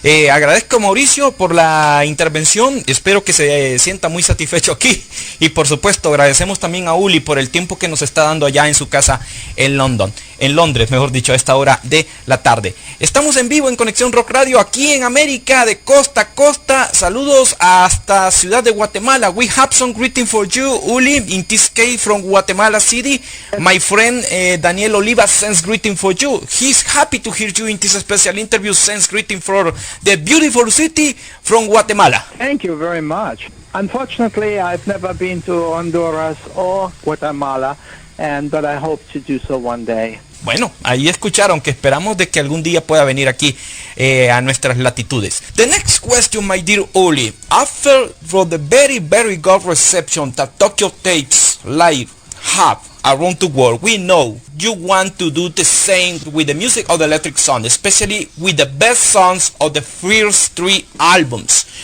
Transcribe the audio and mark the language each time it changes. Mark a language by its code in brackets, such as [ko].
[es] Agradezco a Mauricio por la intervención, espero que se sienta muy satisfecho aquí, y por supuesto agradecemos también a Uli por el tiempo que nos está dando allá en su casa en Londres, mejor dicho, a esta hora de la tarde. Estamos en vivo en Conexión Rock Radio aquí en América, de costa a costa. Saludos hasta Ciudad de Guatemala. [en] We have some greeting for you, Uli, in this case from Guatemala City. My friend Daniel Oliva sends greeting for you. He's happy to hear you in this special interview. Sends greeting for the beautiful city from Guatemala. Thank you very much. Unfortunately, I've never been to Honduras or Guatemala, but I hope to do so one day. [es] Bueno, ahí escucharon que esperamos de que algún día pueda venir aquí a nuestras latitudes. [en] The next question, my dear Uli. After for the very, very good reception that Tokyo Tapes Live have around the world, we know you want to do the same with the music of the Electric Sun, especially with the best songs of the first 3 albums.